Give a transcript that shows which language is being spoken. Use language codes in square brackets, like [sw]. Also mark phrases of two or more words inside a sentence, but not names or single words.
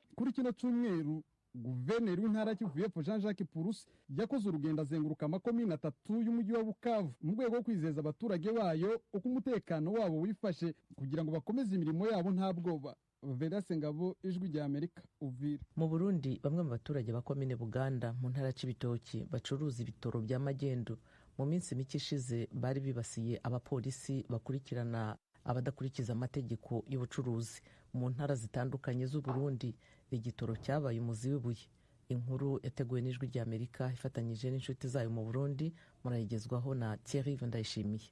[rw] Kuri kino cyumweru Guverineri w'intara Kivu y'Epfo Jean-Jacques Purusi yakoze urugendo azenguruka amakomine 3 y'umujyi wa Bukavu mu rwego rwo kwizeza abaturage bayo uko umutekano wabo wifashe kugira ngo bakomeze imirimo yabo nta bwoba. Vedaste Ngabo, Ijwi rya Amerika, Uvira. Mu Burundi bamwe mu baturage ba komine Buganda mu ntara Cibitoki bacuruza ibitoro bya magendu mu minsi mike ishize bari bibasiye abapolisi bakurikirana abadakurikiza amategeko y'ubucuruzi mu ntara zitandukanye z'u Burundi. Igitoro cyabaye umuzi w'ibuye. Inkuru yateguwe n'Ijwi rya Amerika ifatanyije n'inshuti zayo mu Burundi, murayigezwaho na Thierry Vandayishimiye.